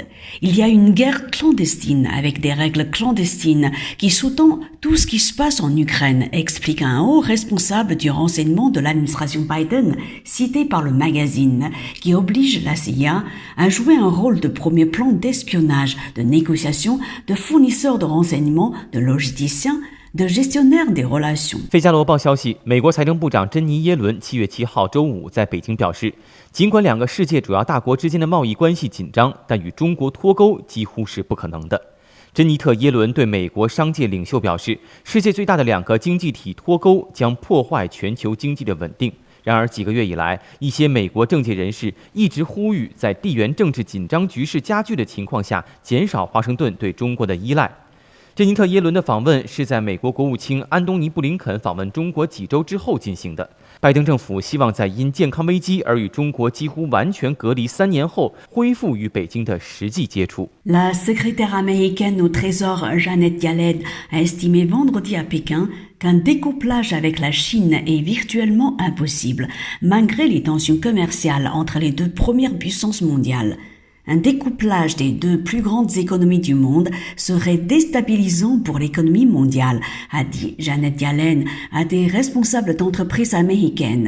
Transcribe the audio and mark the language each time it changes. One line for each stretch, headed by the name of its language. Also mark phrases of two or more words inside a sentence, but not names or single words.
French: Il y a une guerre clandestine avec des règles clandestines qui sous-tend tout ce qui se passe en Ukraine, explique un haut responsable du renseignement de l'administration Biden, cité par le magazine, qui oblige la CIA à jouer un rôle de premier plan d'espionnage, de négociation, de fournisseur de renseignements, de logisticiens, de gestionnaire des relations。
Chinese: 费加罗报消息，美国财政部长珍妮耶伦7月7号周五在北京表示，尽管两个世界主要大国之间的贸易关系紧张，但与中国脱钩几乎是不可能的。珍妮特·耶伦对美国商界领袖表示，世界最大的两个经济体脱钩将破坏全球经济的稳定。然而，几个月以来，一些美国政界人士一直呼吁，在地缘政治紧张局势加剧的情况下，减少华盛顿对中国的依赖。珍妮特·耶伦的访问是在美国国务卿安东尼·布林肯访问中国几周之后进行的。拜登政府希望在因健康危机而与中国几乎完全隔离3年后，恢复与北京的实际接触。
French: La secrétaire américaine au Trésor Janet Yellen a estimé vendredi à Pékin qu'un découplage avec la Chine est virtuellement impossible, malgré les tensions commerciales entre les deux premières puissances mondiales.Un découplage des deux plus grandes économies du monde serait déstabilisant pour l'économie mondiale, a dit Janet Yellen à des responsables d'entreprises américaines.